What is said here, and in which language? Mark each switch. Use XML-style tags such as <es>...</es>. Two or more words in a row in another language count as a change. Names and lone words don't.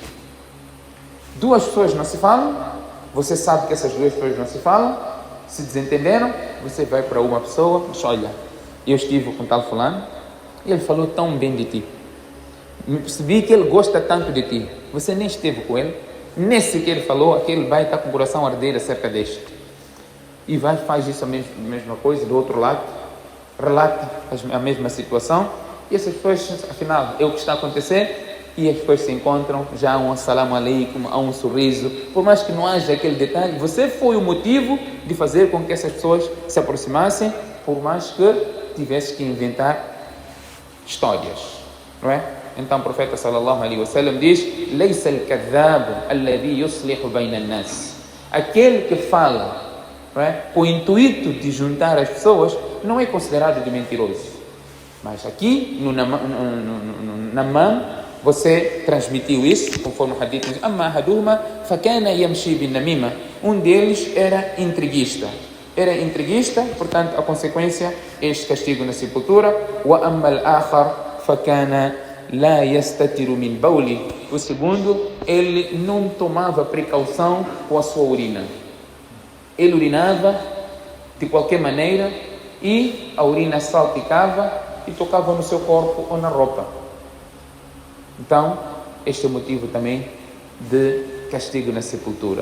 <pt>Duas pessoas não se falam, você sabe que essas duas pessoas não se falam, se desentenderam, você vai para uma pessoa, diz: olha, eu estive com tal fulano e ele falou tão bem de ti, me percebi que ele gosta tanto de ti, você nem esteve com ele, nesse que ele falou, aquele vai estar com o coração a arder acerca deste. E faz isso a mesma coisa do outro lado, relata a mesma situação, e essas pessoas, afinal, é o que está a acontecer, e as pessoas se encontram, já há um</pt> <ar>السلام عليكم,</ar> <pt>há um sorriso, por mais que não haja aquele detalhe, você foi o motivo de fazer com que essas pessoas se aproximassem, por mais que tivesse que inventar histórias, não é? Então o profeta</pt> <ar>صلى الله عليه وسلم diz: "ليس الكذاب الذي يصلح بين الناس."</ar> <pt>Aquele que fala, não é, com o intuito de juntar as pessoas, não é considerado de mentiroso. Mas aqui no Namam, você transmitiu isso, conforme o hadith diz:</pt> <ar>"أما أحدهما فكان يمشي بالنميمة."</ar> <pt>Um deles era intriguista, portanto a consequência é este castigo na sepultura.</pt> <ar>"وأما الآخر فكان لا يستتر من بوله."</ar> <pt>O segundo, ele não tomava precaução com a sua urina. Ele urinava de qualquer maneira e a urina salpicava e tocava no seu corpo ou na roupa. Então, este é o motivo também de castigo na sepultura.</pt>